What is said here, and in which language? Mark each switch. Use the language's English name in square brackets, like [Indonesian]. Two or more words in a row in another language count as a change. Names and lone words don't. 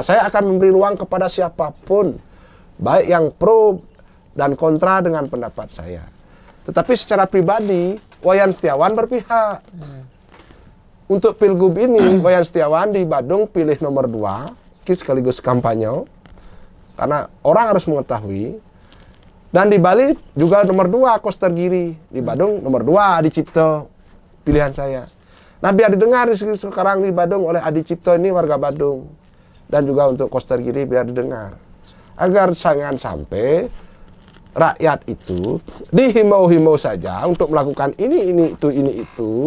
[Indonesian] Saya akan memberi ruang kepada siapapun, baik yang pro dan kontra dengan pendapat saya. Tetapi secara pribadi, Wayan Setiawan berpihak. Untuk Pilgub ini, Wayan Setiawan di Badung pilih nomor 2, sekaligus kampanye, karena orang harus mengetahui. Dan di Bali juga nomor 2, Koster Giri. Di Badung nomor 2, Adi Cipto, pilihan saya. Nah biar didengar sekarang di Badung oleh Adi Cipto ini warga Badung. Dan juga untuk Koster Giri biar didengar. Agar jangan sampai rakyat itu dihimbau-himbau saja untuk melakukan ini, itu.